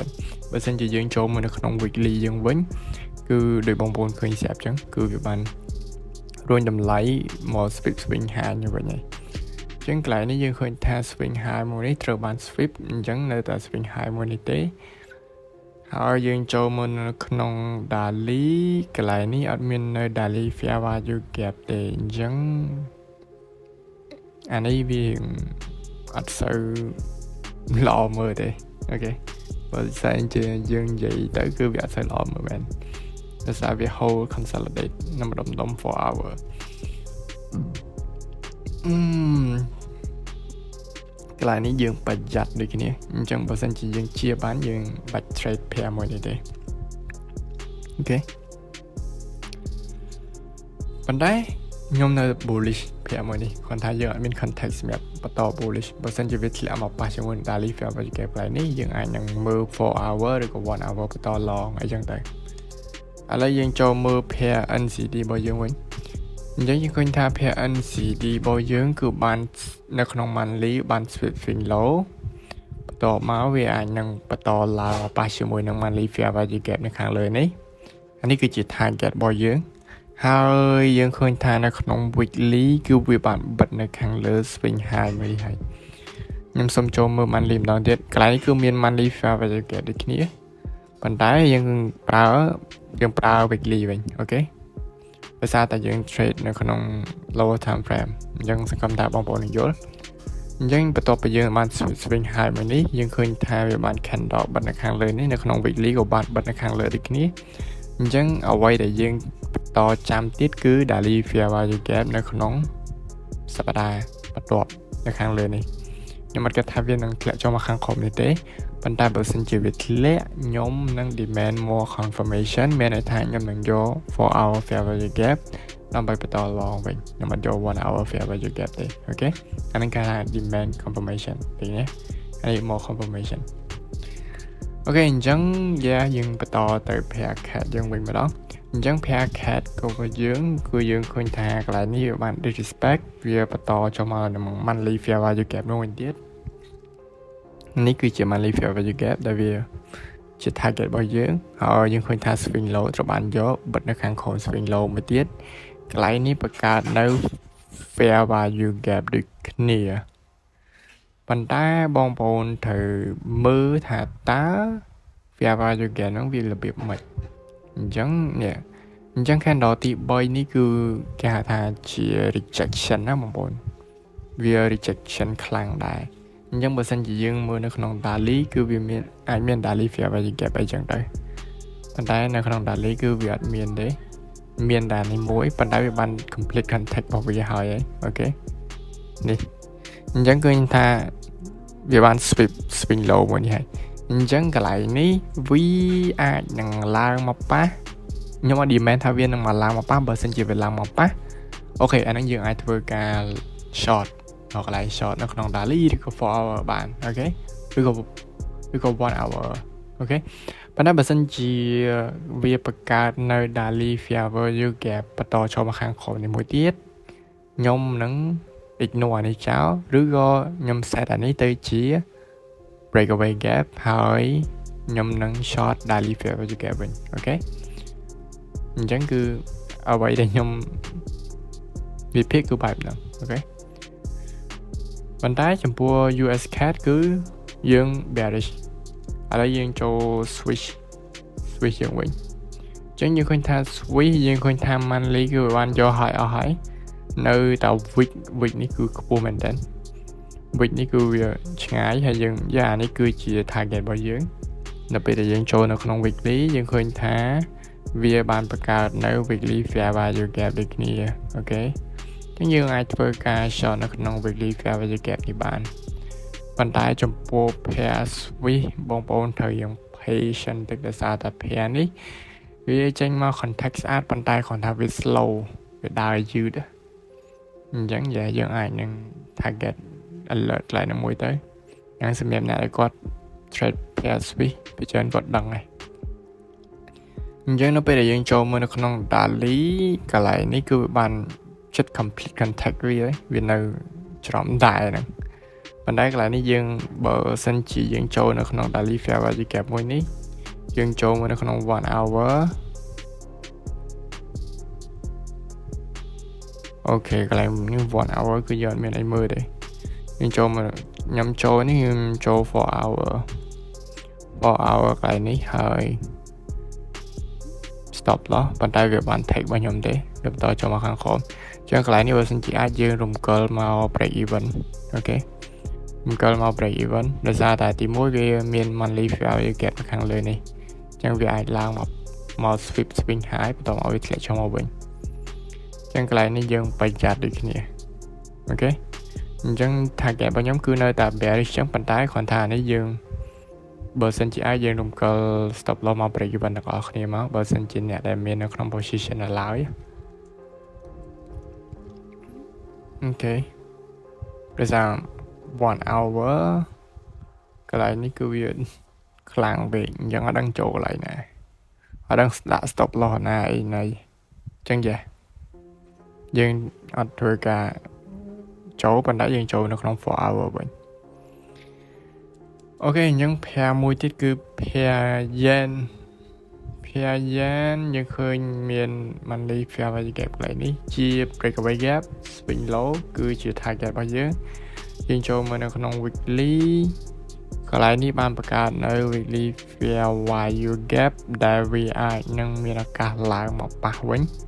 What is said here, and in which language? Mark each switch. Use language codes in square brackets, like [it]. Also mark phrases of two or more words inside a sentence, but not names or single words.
[km] បើសិនជាយើងចូលមកនៅក្នុង weekly យើងវិញគឺដោយបងប្អូនឃើញស្រាប់អញ្ចឹងគឺវាបានរួញតម្លៃមក [en] swing high [km] នេះវិញហើយអញ្ចឹងកន្លែងនេះយើងឃើញថា [en] swing high [km] មួយនេះត្រូវបាន sweep អញ្ចឹងនៅតែ [en] swing high [km] មួយនេះទេហើយយើងចូលមកនៅក្នុង daily កន្លែងនេះអត់មាននៅ [en] daily fair value gap [km] ទេអញ្ចឹង អានេះវាអត់សូវល្អមើលទេអូខេបើស្អីជាយើងនិយាយទៅគឺវាអត់សូវល្អមើលមែនដោយសារវា [en] hold consolidate [km] នៅម្ដុំ [en] 4 hour [km] កន្លែងនេះយើងប្រយ័ត្នដូចគ្នាអញ្ចឹងបើសិនជាយើងជាបានយើងបាច់ [en] trade pair [km] មួយនេះទេអូខេ ប៉ុន្តែខ្ញុំនៅ [en] bullish pair [km] មួយនេះគាត់ថាយើងអត់មាន context សម្រាប់បន្ត bullish បើសិនជាវាធ្លាក់មកប៉ះជាមួយ [en] daily fair value gap [km] កន្លែងនេះយើងអាចនឹងមើល [en] 4 hour [km] ឬក៏ [en] 1 hour [km] បន្ត long អីចឹងទៅឥឡូវយើងចូលមើល [en] pair NCD [km] របស់យើងវិញអញ្ចឹងយើងឃើញថា [en] pair NCD [km] របស់យើងគឺបាន នៅក្នុង monthly បាន [en] swing low [km] បន្តមកវាអាចនឹងបន្តឡើងប៉ះជាមួយនឹង [en] monthly fair value gap [km] នៅខាងលើនេះអានេះគឺជា target របស់យើងហើយយើងឃើញថានៅក្នុង weekly គឺវាបានបិទនៅខាងលើ [en] swing high [km] មួយនេះហើយខ្ញុំសូមចូលមើល monthly ម្ដងទៀតកន្លែងនេះគឺមាន [en] monthly fair value gap [km] ដូចគ្នាប៉ុន្តែ យើងប្រើ weekly វិញអូខេដោយសារតែយើង trade នៅក្នុង [en] lower time frame [km] អញ្ចឹងសង្ឃឹមថាបងប្អូននឹងយល់អញ្ចឹងបន្ទាប់ពីយើងបាន [en] swing high [km] មួយនេះយើងឃើញថាវាបាន candle បិទនៅខាងលើនេះនៅក្នុង weekly ក៏បានបិទនៅខាងលើដូច គ្នាអញ្ចឹងអ្វីដែលយើងបន្តចាំទៀតគឺ [en] daily fair value gap [km] នៅក្នុងសប្តាហ៍បន្ទាប់នៅខាងលើនេះខ្ញុំអត់គិតថាវានឹងធ្លាក់ចូលមកខាងក្រោមនេះទេប៉ុន្តែបើសិនជា វាធ្លាក់ខ្ញុំនឹង [en] demand more confirmation [km] មានន័យថាខ្ញុំនឹងយក [en] 4 hour fair value gap [km] ដើម្បីបន្ត long វិញខ្ញុំអត់យក [en] 1 hour fair value [km] gap ទេអូខេអានេះគេហៅ [en] demand confirmation [km] ទេណាហើយ [en] more confirmation [km] អូខេអញ្ចឹងយើងបន្តទៅ [en] pair cat [km] យើងវិញម្ដងអញ្ចឹង [en] pair cat [km] របស់យើងគឺយើងឃើញថាកន្លែងនេះវាបាន disrespect វាបន្តចូលមកនៅ [en] monthly fair value gap [km] នោះវិញទៀតនេះគឺជា [en] monthly fair value gap [km] ដែលវាជា target របស់យើងហើយយើងឃើញថា [en] swing low [km] ត្រូវបានយកបិទនៅខាងក្រោម [en] swing low [km] មួយទៀតកន្លែងនេះបង្កើតនៅ [en] fair value gap [km] ដូចគ្នាប៉ុន្តែបងប្អូនត្រូវមើលថាតើ [en] fair value gap [km] ហ្នឹងវារបៀបម៉េចអញ្ចឹង candle ទី3នេះគឺគេហៅថាជា rejection ណាបងប្អូនវា rejection ខ្លាំងដែរអញ្ចឹង បើសិនជាយើងមើលនៅក្នុង daily គឺវាអាចមាន [en] daily fair value gap [km] អីចឹងទៅប៉ុន្តែនៅក្នុង daily គឺវាអត់មានទេមានតែនេះមួយប៉ុ ន្តែវាបាន [en] complete context [km] របស់វាហើយអូខេនេះអញ្ចឹងគឺថាវាបាន [en] swing low [km] មួយនេះហើយអញ្ចឹងកន្លែងនេះ វាអាចនឹងឡើងមកប៉ះខ្ញុំអត់ demand ថាវានឹងមកឡើងមកប៉ះបើសិនជាវាឡើងមកប៉ះអូខេអាហ្នឹងយើងអាចធ្វើការ short ដល់កន្លែង short នៅក្នុង daily ឬក៏ [en] 4 hour [km] បានអូខេឬក៏ [en] 1 hour [km] អូខេប៉ុន្តែបើសិនជាវាបង្កើតនៅ [en] daily fair value gap [km] បន្តចូលមកខាងក្រោមនេះមួយទៀតខ្ញុំនឹង ignore អានេះចោលឬក៏ខ្ញុំ set អានេះទៅជា [en] breakaway gap [km] ហើយខ្ញុំនឹង [en] short daily fair value gap [km] វិញអូខេអញ្ចឹងគឺអ្វីដែលខ្ញុំវិភាគគឺបែបហ្នឹងអូខេប៉ុន្តែចំពោះ US CAD គឺយើង bearish ឥឡូវយើងចូល switch យើងវិញអញ្ចឹងយើងឃើញថា switch យើងឃើញថា monthly គឺបានយកហើយអស់ហើយនៅតែ week នេះគឺខ្ពស់មែនតើ week នេះគឺវាឆ្ងាយហើយយើងអានេះគឺជា target របស់យើងនៅពេលដែលយើងចូលនៅក្នុង weekly យើងឃើញថាវាបានបង្កើតនៅ [en] weekly fair value gap [km] ដូចគ្នាអូខេចឹងយើងអាចធ្វើការ short នៅ ក្នុង [en] weekly fair value gap [km] នេះបានប៉ុន្តែចំពោះ [en] pair switch [km] បងប្អូនត្រូវយើង patient តិចដោយសារតែ pair នេះវាចេ ញមក contact ស្អាតប៉ុន្តែគាត់ថាវា slow វាដើរយឺតអញ្ចឹងយើងអាចនឹង [en] target alert [km] កន្លែងណាមួយទៅយ៉ាងសម្រាប់អ្នកដែលគាត់ [en] trade pair switch [km] ពីច្រើនគាត់ដឹងហើយអញ្ចឹងនៅពេលដែលយើងចូលមើលនៅក្នុង daily កន្លែងនេះគឺវាបានចិត្ត [en] complete contact [km] វានៅច្រំដែរហ្នឹងប៉ុន្តែកន្លែងនេះយើងបើសិនជាយើងចូលនៅក្នុង [en] daily fair value gap [km] មួយនេះយើងចូលមកនៅក្នុង [en] 1 hour [km] អូខេកន្លែងនេះ [en] 1 hour [km] គឺយើងអត់មានអីមើលទេយើងចូលមកខ្ញុំចូលនេះខ្ញុំចូល [en] 4 hour [km] កន្លែងនេះហើយ [en] stop loss [km] ប៉ុន្តែវាបាន take របស់ខ្ញុំទេវា បន្តចូលមកខាងក្រោមអញ្ចឹងកន្លែងនេះបើសិនជាអាចយើងរំកិលមក [en] break even [km] អូខេរំកិលមក [en] break even [km] ដោយ សារតែទី1វាមាន [en] monthly fair value gap [km] នៅខាងលើនេះអញ្ចឹងវាអាចឡើងមក [en] sweep swing high [km] បន្តមកវាធ្លាក់ចុះមកវិញអញ្ចឹងកន្លែងនេះយើងប្រយ័ត្នដូចគ្នាអូខេអញ្ចឹង target របស់ខ្ញុំគឺនៅតែ bearish អញ្ចឹងប៉ុន្តែគ្រាន់ថានេះយើងបើសិនជាអាចយើងរំកិល [en] stop loss [km] មក [en] break even [km] ទាំងអស់គ្នាមកបើសិនជាអ្នកដែលមាននៅក្នុង position នៅឡើយ អូខេប្រហែល [en] 1 hour [km] កន្លែងនេះគឺវាខ្លាំងពេកអញ្ចឹងអត់ដឹងចូលកន្លែងណាអត់ដឹងដាក់ [en] stop loss [km] ណាអីណីអញ្ចឹងយើងអត់ធ្វើការចូលប៉ុន្តែយើងចូលនៅក្នុង [en] 4 hour [km] វិញ អូខេអញ្ចឹង pair មួយទៀតគឺ [en] pair yen [km] យើងឃើញមាន [en] monthly fair value gap [km] កន្លែងនេះជា [en] breakaway gap swing low [km] គឺជា target របស់យើងចូលមកនៅក្នុង weekly កន្លែងនេះបានបង្កើតនៅ [en] weekly fair value gap [km] ដែលវាអាចនឹងមានឱកាសឡើងមកប៉ះវិញ